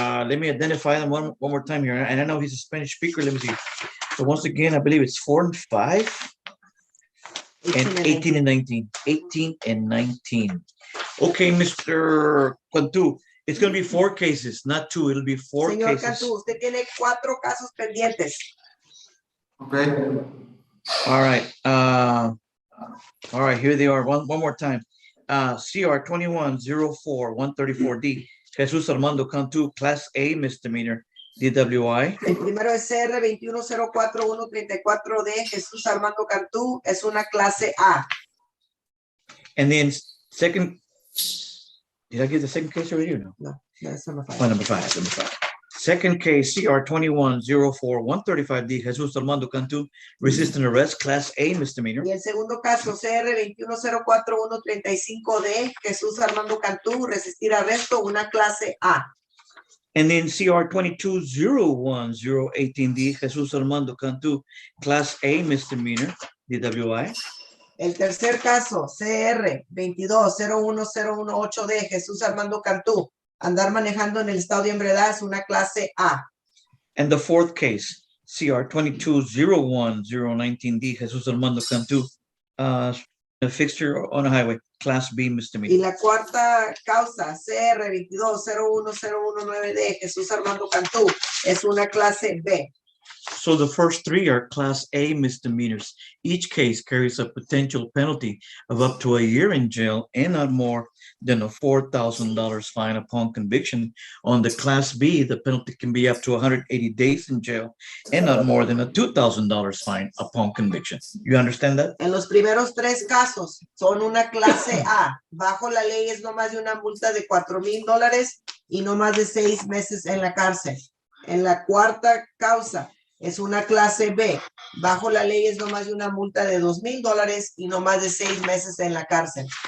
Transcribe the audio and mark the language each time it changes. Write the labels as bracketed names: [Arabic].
[English] Let me identify them one more time here. And I know he's a Spanish speaker. Let me see. So once again, I believe it's 4 and 5 and 18 and 19. 18 and 19. Okay, Mr. Cantu, it's going to be 4 cases, not 2. It'll be 4 [Spanish] Señor [English] cases. [Spanish] Cantu, usted tiene 4 casos pendientes. [English] Okay. All right. All right, here they are. One more time. CR 2104-134D, Jesus Armando Cantu, Class A misdemeanor, DWI. [Spanish] El primero es CR 2104-134D, Jesús Armando Cantú, es una clase A. [English] And then second, did I give the second case already or no? No, that's number 5. Oh, number 5, number 5. Second case, CR 2104-135D, Jesus Armando Cantu, resisting arrest, Class A misdemeanor. [Spanish] Y el segundo caso, CR 2104-135D, Jesús Armando Cantú, resistir arresto, una clase A. [English] And then CR 2201-018D, Jesus Armando Cantu, Class A misdemeanor, DWI. [Spanish] El tercer caso, CR 2201-018D, Jesús Armando Cantú, andar manejando en el estado de embriaguez, es una clase A. [English] And the fourth case, CR 2201-019D, Jesus Armando Cantu, a fixture on a highway, Class B [Spanish] Y [English] misdemeanor. [Spanish] la cuarta causa, CR 2201-019D, Jesús Armando Cantú, es una clase B. [English] So the first 3 are Class A misdemeanors. Each case carries a potential penalty of up to a year in jail and not more than a $4,000 fine upon conviction. On the Class B, the penalty can be up to 180 days in jail and not more than a $2,000 fine upon conviction. You understand that? [Spanish] En los primeros 3 casos son una clase A. Bajo la ley es no más de una multa de $4,000 y no más de 6 meses en la cárcel. En la cuarta causa es una clase B. Bajo la ley es no más de una multa de $2,000 y no más de 6 meses en la cárcel.